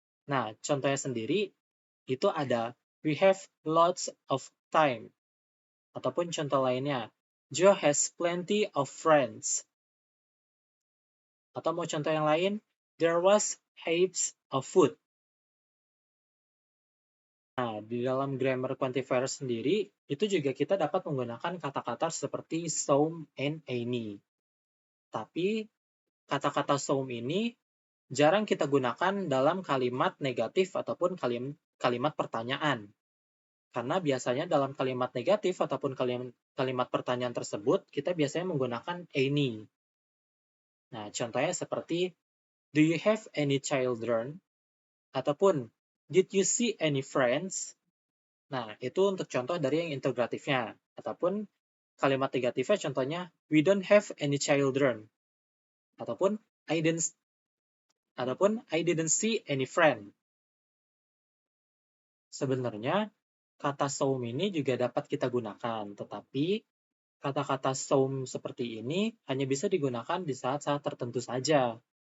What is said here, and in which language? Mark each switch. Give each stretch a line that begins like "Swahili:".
Indonesian: Nah, contohnya sendiri, itu ada
English: we have lots of time.
Indonesian: Ataupun contoh lainnya,
English: Joe has plenty of friends.
Indonesian: Atau mau contoh yang lain,
English: there was heaps of food.
Indonesian: Nah, di dalam grammar quantifier sendiri, itu juga kita dapat menggunakan kata-kata seperti some and any. Tapi, kata-kata some ini jarang kita gunakan dalam kalimat negatif ataupun kalimat pertanyaan. Karena biasanya dalam kalimat negatif ataupun kalimat pertanyaan tersebut, kita biasanya menggunakan any. Nah, contohnya seperti,
English: do you have any children?
Indonesian: Ataupun,
English: did you see any friends?
Indonesian: Nah, itu untuk contoh dari yang integratifnya. Ataupun kalimat negatifnya contohnya,
English: we don't have any children.
Indonesian: Ataupun,
English: I didn't see any friend.
Indonesian: Sebenarnya, kata some ini juga dapat kita gunakan, tetapi kata-kata some seperti ini hanya bisa digunakan di saat-saat tertentu saja.